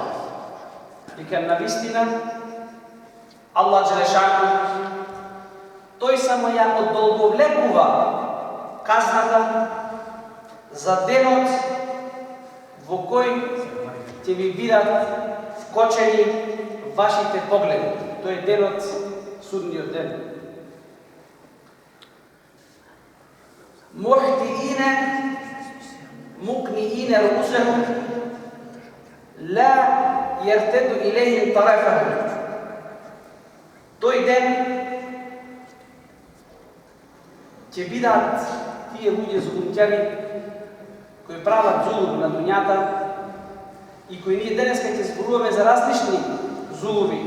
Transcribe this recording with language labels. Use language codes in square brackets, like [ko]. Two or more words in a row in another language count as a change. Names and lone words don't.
[mk] Вика навистина Аллах Желешану тој само ја одолговлекува казната за денот во кој ќе ви бидат вкочени вашите погледи. Тој е денот, судниот ден. [ar] مُقْنِئِينَ رُؤُوسَهُمْ لَا يَرْتَدُّ إِلَيْهِمْ طَرَفُهُمْ. [mk] Тој ден ќе бидат тие луѓе зулумќари кои прават зулум на дуњата и кои ние денеска ќе зборуваме за различни зулуми.